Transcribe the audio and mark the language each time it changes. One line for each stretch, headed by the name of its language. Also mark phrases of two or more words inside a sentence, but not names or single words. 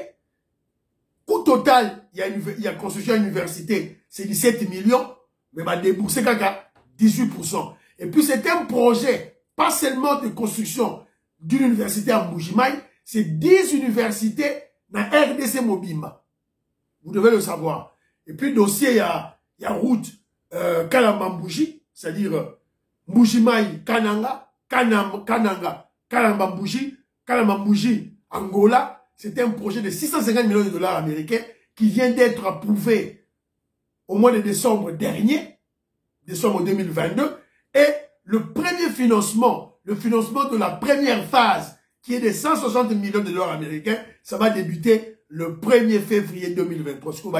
French: Coût total, il y a construction à l'université, c'est 17 millions, mais va débourser 18%. Et puis c'est un projet, pas seulement de construction d'une université à Mbuji-Mayi, c'est 10 universités dans RDC Mobimba. Vous devez le savoir. Et puis dossier, il y a route Kalamba-Mbuji, c'est-à-dire Mbuji-Mayi, Kananga, Kananga, Kalamba-Mbuji, Kalamba-Mbuji, Angola. C'était un projet de 650 millions de dollars américains qui vient d'être approuvé au mois de décembre dernier, décembre 2022. Et le premier financement, le financement de la première phase, qui est de 160 millions de dollars américains, ça va débuter le 1er février 2023.